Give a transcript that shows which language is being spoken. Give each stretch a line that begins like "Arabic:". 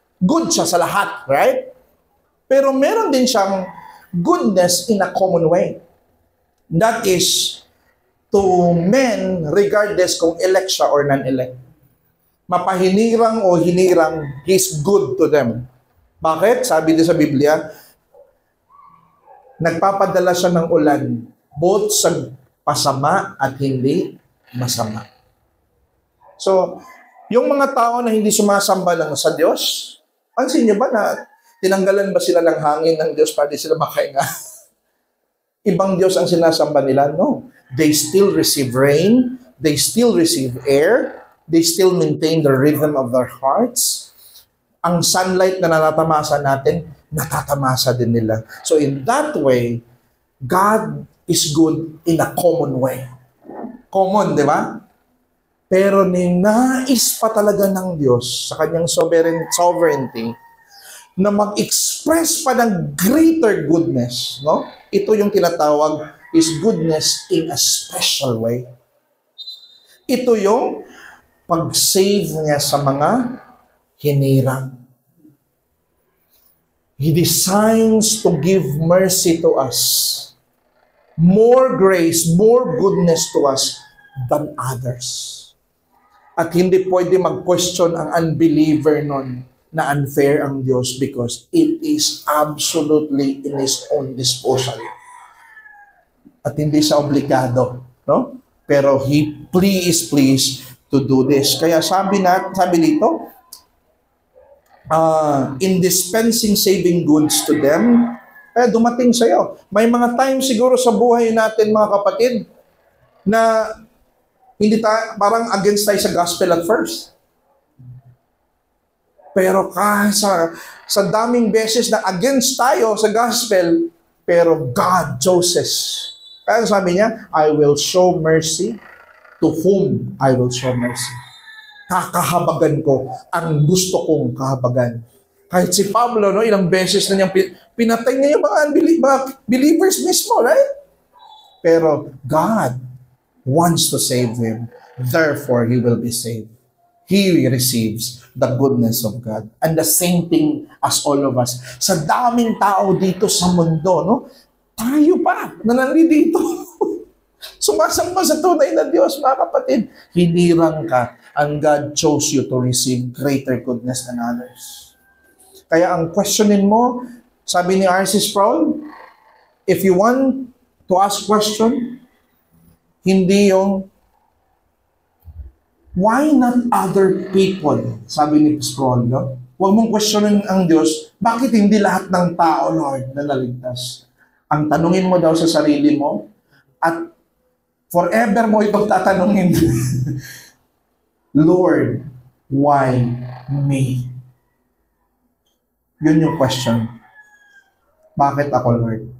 Filipino: Good siya sa lahat, right? Pero meron din siyang
English: goodness in a common way. That is, to men, regardless kung elect siya or non-elect.
Filipino: Mapahinirang o hinirang,
English: He's good to them.
Filipino: Bakit? Sabi din sa Biblia, nagpapadala siya ng ulan, both sa pasama at hindi masama. So, yung mga tao na hindi sumasamba lang sa Diyos, pansin niyo ba na tinanggalan ba sila ng hangin ng Diyos para di sila makahinga? Ibang Diyos ang sinasamba nila?
English: No. They still receive rain, they still receive air, they still maintain the rhythm of their hearts.
Filipino: Ang sunlight na natatamasa natin, natatamasa din nila.
English: So in that way, God is good in a common way.
Filipino: Common, di ba? Pero ninais pa talaga ng Diyos sa kanyang sovereignty na mag-express pa ng greater goodness, no? Ito yung tinatawag is goodness in a special way. Ito yung pag-save niya sa mga hinirang.
English: He designs to give mercy to us. More grace, more goodness to us than others.
Filipino: At hindi pwede mag-question ang unbeliever nun na unfair ang Diyos
English: because it is absolutely in His own disposal.
Filipino: At hindi siya obligado, no?
English: Pero He is pleased to do this.
Filipino: Kaya sabi dito,
English: in dispensing saving goods to them,
Filipino: dumating sa'yo. May mga time siguro sa buhay natin, mga kapatid, na hindi tayo, parang against tayo sa gospel at first. Pero sa daming beses na against tayo sa gospel, pero God chooses. Kaya sabi niya,
English: I will show mercy to whom I will show mercy.
Filipino: Kakahabagan ko ang gusto kong kahabagan. Kahit si Pablo, no, ilang beses na niyang pinatay niya yung mga believers mismo, right?
English: Pero God wants to save him. Therefore, he will be saved. He receives the goodness of God. And the same thing as all of us.
Filipino: Sa daming tao dito sa mundo,
English: no?
Filipino: Tayo pa na nandito. Sumasamba sa tunay na Diyos, mga kapatid. Hinirang ka,
English: and God chose you to receive greater goodness than others.
Filipino: Kaya ang questionin mo, sabi ni R.C. Sproul,
English: if you want to ask question,
Filipino: hindi yung,
English: why not other people?
Filipino: Sabi ni Sproul, no? Huwag mong questionin ang Diyos, bakit hindi lahat ng tao, Lord, na naligtas? Ang tanungin mo daw sa sarili mo, at forever mo itong tatanungin, Lord,
English: why me?
Filipino: Yun yung question. Bakit ako, Lord?